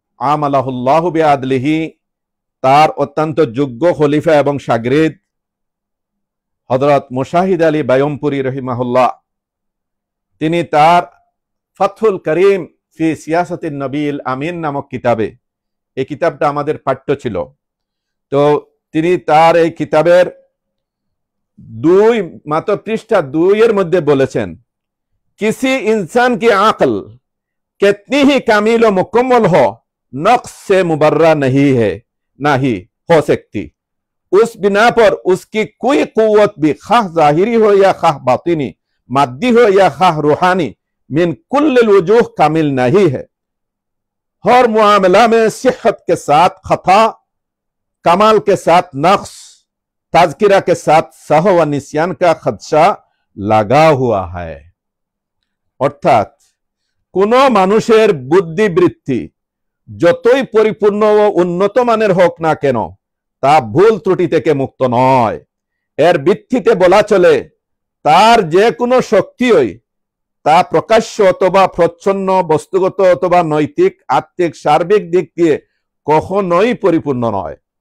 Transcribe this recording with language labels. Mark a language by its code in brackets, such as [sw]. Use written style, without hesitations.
[ar] আমালাহুল্লাহু বিআদলিহি, [bn] তার অত্যন্ত যোগ্য খলিফা এবং শাগরিদ হযরত মুশাহিদ আলী বায়মপুরী রহিমাহুল্লাহ, তিনি তার ফাতহুল করিম ফি সিয়াসাতিন নবীল আমিন নামক কিতাবে, এই কিতাবটা আমাদের পাঠ্য ছিল, তো তিনি তার এই কিতাবের মাত্র পৃষ্ঠা 2 এর মধ্যে বলেছেন, [hi] किसी इंसान की अक्ल कितनी ही कामिल और मुकम्मल हो, नक्स से मुबर्रा नहीं हो सकती। उस बिना पर उसकी कोई कुव्वत भी, खाह जाहिरी हो या खाह बातिनी, मादी हो या खाह रूहानी, [ar] मिन कुल्ल वजूह [hi] कामिल नहीं है। हर मुआमला में सिहत के साथ खता, कमाल के साथ नक्स, ताज़किरा के साथ सहव व निस्यान का खदशा लगा हुआ है। [bn] অর্থাৎ কোন মানুষের বুদ্ধিবৃত্তি যতই পরিপূর্ণ ও উন্নত মানের হোক না কেন, তা ভুল ত্রুটি থেকে মুক্ত নয়। এর ভিত্তিতে বলা চলে তার যে কোনো শক্তিই তা প্রকাশ্য অথবা প্রচ্ছন্ন, বস্তুগত অথবা নৈতিক, আত্মিক, সার্বিক দিক দিয়ে কখনোই পরিপূর্ণ নয়।